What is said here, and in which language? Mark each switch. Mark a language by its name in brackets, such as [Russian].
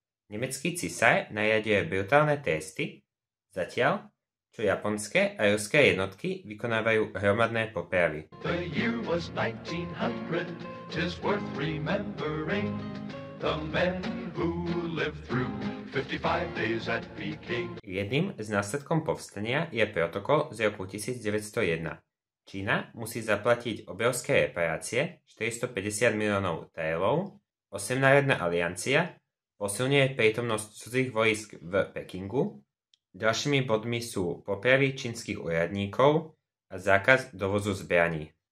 [Slovak] Nemecký cisár nariaduje brutálne tresty, zatiaľ čo japonské a ruské jednotky vykonávajú hromadné popravy. [English] The year was 1900, 'tis worth remembering the men who lived through 55 days at Peking. [Slovak] Jedným z následkom povstania je protokol z roku 1901. Čína musí zaplatiť obrovské reparácie, 450 miliónov taelov, 8-národná aliancia posilňuje prítomnosť cudzích vojsk v Pekingu. Ďalšími bodmi sú popravy čínskych úradníkov a zákaz dovozu zbraní.